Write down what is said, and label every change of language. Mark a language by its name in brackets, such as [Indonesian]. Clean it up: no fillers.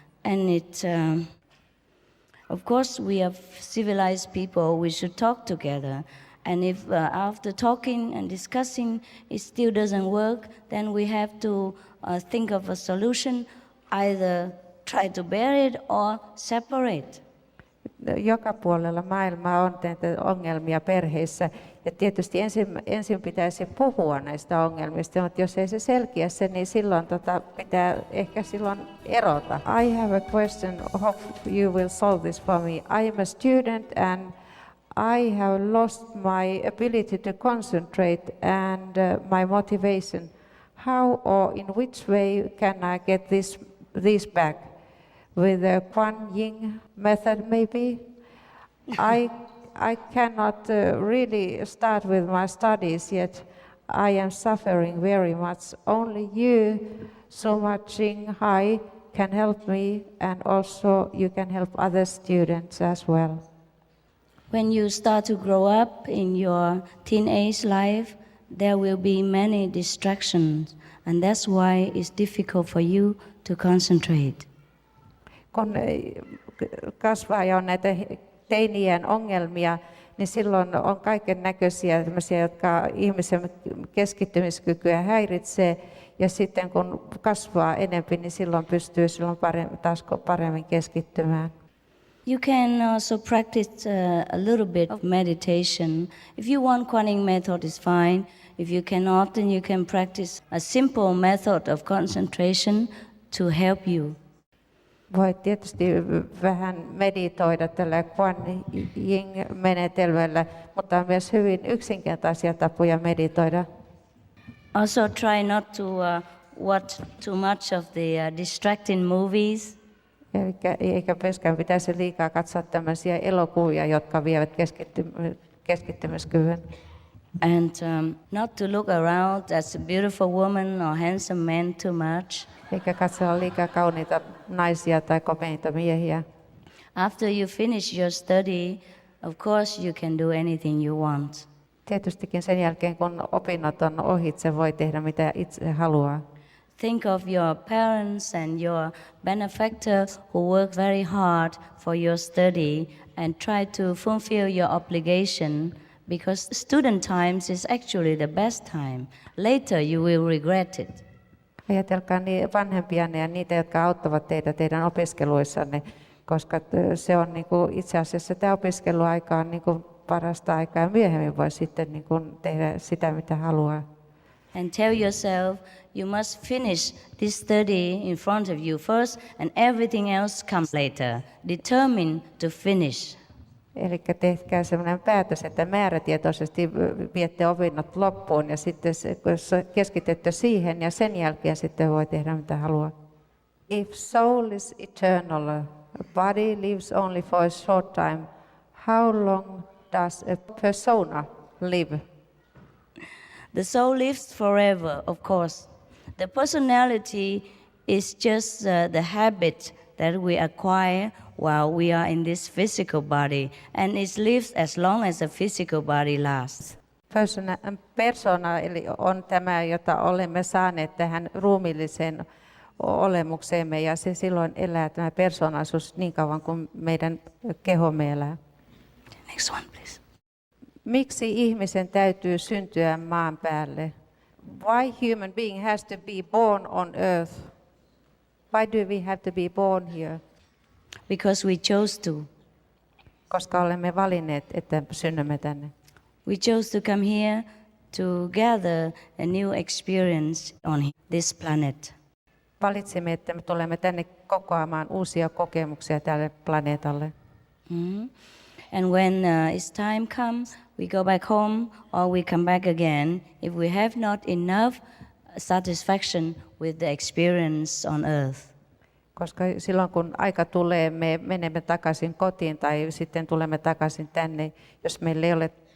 [English] And of course, we are civilized people, we should talk together. And if after talking and discussing it still doesn't work, then we have to think of a solution, either try to bear it or separate. [Finnish] Joka puolella maailmaa on näitä ongelmia perheissä ja tietysti ensin pitäisi puhua näistä ongelmista, mutta jos ei se selkiä se, niin silloin pitää ehkä silloin erota. [English] I have a question, hope you will solve this for me. I am a student and I have lost my ability to concentrate and my motivation. How or in which way can I get this back? With the Kuan Yin method, maybe? I cannot really start with my studies yet. I am suffering very much. Only you, so much high, can help me, and also you can help other students as well. When you start to grow up in your teenage life, there will be many distractions, and that's why it's difficult for you to concentrate. [Finnish] Kun kasvaa ja on näitä teiniän ongelmia, niin silloin on kaiken näköisiä jotka ihmisen keskittymiskykyä häiritsee. Ja sitten kun kasvaa enemmän, niin silloin pystyy taas paremmin keskittymään. [English] You can also practice a little bit of meditation. If you want Kuan Yin method, it's fine. If you cannot, then you can practice a simple method of concentration to help you. [Finnish] Voit tietysti vähän meditoida tällä Kuan Yin-menetelmällä, mutta on myös hyvin yksinkertaisia tapoja meditoida. [English] Also try not to watch too much of the distracting movies. [Finnish] Eikä myöskään pitäisi liikaa katsoa tämmöisiä elokuvia, jotka vievät keskittymiskyvyn. [English] And not to look around as a beautiful woman or handsome man too much. [Finnish] Eikä katsella liikaa kauniita naisia tai komeita miehiä. [English] After you finish your study, of course you can do anything you want. [Finnish] Tietystikin sen jälkeen, kun opinnot on ohitse, voi tehdä mitä itse haluaa. [English] Think of your parents and your benefactor who work very hard for your study and try to fulfill your obligation, because student times is actually the best time. Later you will regret it. [Finnish] Ajatelkaa vanhempianne ja niitä, jotka auttavat teitä teidän opiskeluissanne, koska se on itse asiassa tämä opiskeluaika on parasta aikaa ja myöhemmin voi sitten tehdä sitä, mitä haluaa. [English] And tell yourself you must finish this study in front of you first and everything else comes later. Determined to finish. [Finnish] Eli tehkää sellainen päätös, että määrätietoisesti viette opinnot loppuun ja sitten keskitytte siihen ja sen jälkeen sitten voi tehdä mitä haluaa. [English] If soul is eternal, body lives only for a short time, how long does a persona live? The soul lives forever, of course. The personality is just the habit that we acquire while we are in this physical body, and it lives as long as the physical body lasts. [Finnish] Persona eli on tämä, jota olemme saaneet tähän ruumiilliseen olemukseemme, ja se silloin elää tämä persoonallisuus niin kauan kuin meidän kehomme elää. [English] Next one, please. [Finnish] Miksi ihmisen täytyy syntyä maan päälle? [English] Why human being has to be born on earth? Why do we have to be born here? Because we chose to. [Finnish] Koska olemme valinneet, että synnymme tänne. [English] We chose to come here to gather a new experience on this planet. [Finnish] Valitsimme, että me tulemme tänne kokoamaan uusia kokemuksia tälle planeetalle. Mm-hmm. [English] And when it's time comes, we go back home or we come back again if we have not enough satisfaction with the experience on earth. [Finnish] Koska silloin kun aika tulee, me menemme takaisin kotiin tai sitten tulemme takaisin tänne, jos meillä ei ole.